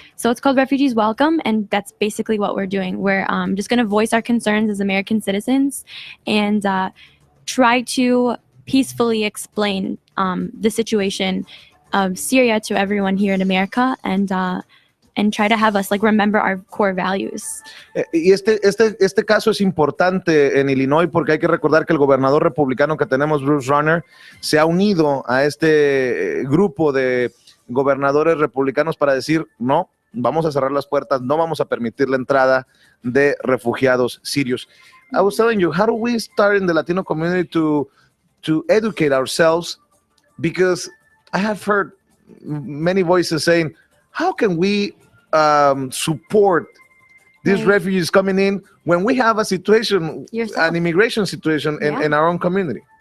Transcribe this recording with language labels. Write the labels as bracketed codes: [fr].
[en] So it's called Refugees Welcome, and that's basically what we're doing. We're just going to voice our concerns as American citizens and try to peacefully explain the situation of Syria to everyone here in America, and try to have us like remember our core values. [es] Y este caso es importante en Illinois porque hay que recordar que el gobernador republicano que tenemos, Bruce Rauner, se ha unido a este grupo de gobernadores republicanos para decir, no, vamos a cerrar las puertas, no vamos a permitir la entrada de refugiados sirios. [en] I was telling you, how do we start in the Latino community to educate ourselves? Because I have heard many voices saying, how can we support these refugees coming in when we have a situation, an immigration situation in our own community?